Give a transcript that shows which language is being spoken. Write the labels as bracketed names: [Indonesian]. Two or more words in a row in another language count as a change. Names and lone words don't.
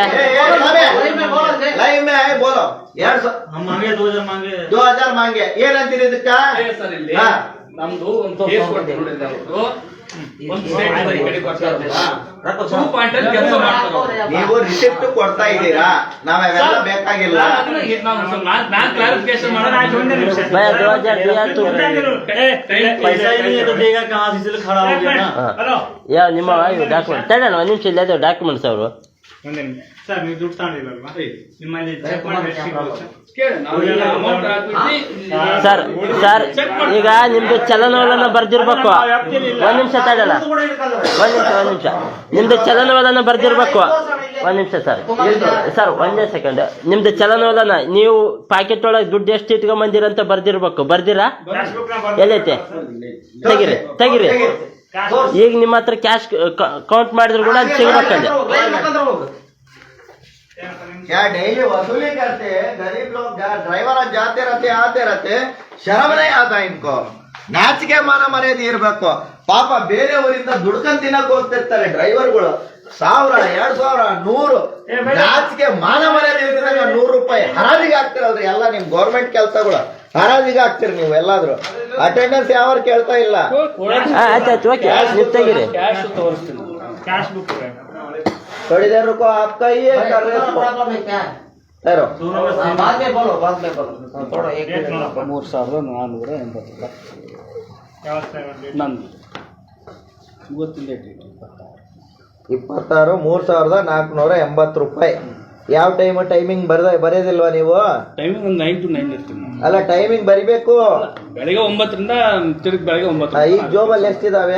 [Hindi] लाइव में बोलो. 2000 मांगे [Kannada] ಏನಂತೀರಿ ಇದಕ್ಕ? ನಮ್ದು ಒಂದು ಕೇಸ್ ಕೊಡ್ತೀವಿ ನೋಡಿ, ನೀವು ರಿಸಿಪ್ಟ್ ಕೊಡ್ತಾ ಇದ್ದೀರಾ, ನಾವೆಲ್ಲ ಬೇಕಾಗಿಲ್ಲ. [Hindi] क्लैरिफिकेशन पैसा ही नहीं है तो देगा कहाँ से? इसलिए खड़ा हो गया ना. [Kannada] ಯಾವ ನಿಮ್ಮ ಡಾಕ್ಯುಮೆಂಟ್ ತಡೋಣ ಒಂದ್ ನಿಮಿಷ ಇಲ್ಲ ಡಾಕ್ಯುಮೆಂಟ್ಸ್ ಅವರು. ಸರ್ ನೀವು ದುಡ್ಡು ತಗೊಂಡಿರಲ್ವಾ ನಿಮ್ಮಲ್ಲಿ ಚೆಕ್ ಮಾಡಿ ಸರ್ ಸರ್ ಈಗ ನಿಮ್ದು ಚಲನವಲನ ಬರ್ದಿರ್ಬೇಕು. ಒಂದ್ ನಿಮಿಷ ತಡಲ್ಲ, ಒಂದ್ ನಿಮಿಷ ನಿಮ್ದು ಚಲನವಲನ ಬರ್ದಿರ್ಬೇಕು. ಒಂದ್ ನಿಮಿಷ ಸರ್ ಒಂದೇ ಸೆಕೆಂಡ್. ನಿಮ್ದು ಚಲನವಲನ ನೀವು ಪ್ಯಾಕೆಟ್ ಒಳಗೆ ದುಡ್ಡು ಎಷ್ಟು ಇಟ್ಕೊಂಬಂದಿರಂತ ಬರ್ದಿರ್ಬೇಕು. ಬರ್ದಿರಾ? ಎಲ್ಲೈತೆ? ತೆಗಿರಿ. ಈಗ ನಿಮ್ಮ ಹತ್ರ ಕ್ಯಾಶ್ ಕೌಂಟ್ ಮಾಡಿದ್ರು ಕೂಡ ಅದು ಸಿಗ್ಬೇಕಂದ್ರೆ. [Hindi] क्या डेली वसूली करते हैं? गरीब लोग ड्राइवर जाते रहते आते रहते, शर्म नहीं आता इनको? [Kannada] ನಾಚಿಕೆ ಮಾನ ಮರ್ಯಾದೆ ಇರ್ಬೇಕು. ಪಾಪ ಬೇರೆಯವರಿಂದ ದುಡ್ಕೊಂಡ್ ತಿನ್ನಕ್ ಹೋಗ್ತಿರ್ತಾರೆ ಡ್ರೈವರ್ಗಳು, 1000, 2000, 100 ನಾಚಿಕೆ ಮಾನ ಮರ್ಯಾದೆ ಇರ್ತಿದಾಗ 100 ರೂಪಾಯಿ ಹರಾಜಿಗೆ ಹಾಕ್ತಿರಲ್ರಿ. ಎಲ್ಲ ನಿಮ್ ಗೌರ್ಮೆಂಟ್ ಕೆಲ್ಸಗಳು ಹರಾಜಿಗೆ ಹಾಕ್ತಿರಿ ನೀವು ಎಲ್ಲಾದ್ರು. ಅಟೆಂಡೆನ್ಸ್ ಯಾವ ಕೇಳ್ತಾ ಇಲ್ಲ. ಆಯ್ತಾಯ್ತು, ಓಕೆ, ನೀವು ತೆಗೀರಿ. ಕ್ಯಾಶ್ ತೋರಿಸ್ತೀನಿ. [English] cash book [Hindi] है थोड़ी देर रुको, आपका ही है कर रहे हो ठहरो। बाद में बोलो थोड़ा एक 3,480 क्या होता है [Kannada] ನಂದು 36 23,480 ರೂಪಾಯಿ. ಯಾವ ಟೈಮಿಂಗ್ ಬರೆಯೋದಿಲ್ವಾ ನೀವು? ಟೈಮಿಂಗ್ ಒಂದು 9 to 9 ಇರ್ತೀನಿ ನಾನು. ಅಲ್ಲ, ಟೈಮಿಂಗ್ ಬರಿಬೇಕು. ಬೆಳಿಗ್ಗೆ 9ರಿಂದ ತಿರುಗಿ ಬೆಳಿಗ್ಗೆ 9. ಈಗ ಜೋಬಲ್ಲಿ ಎಷ್ಟಿದಾವೆ?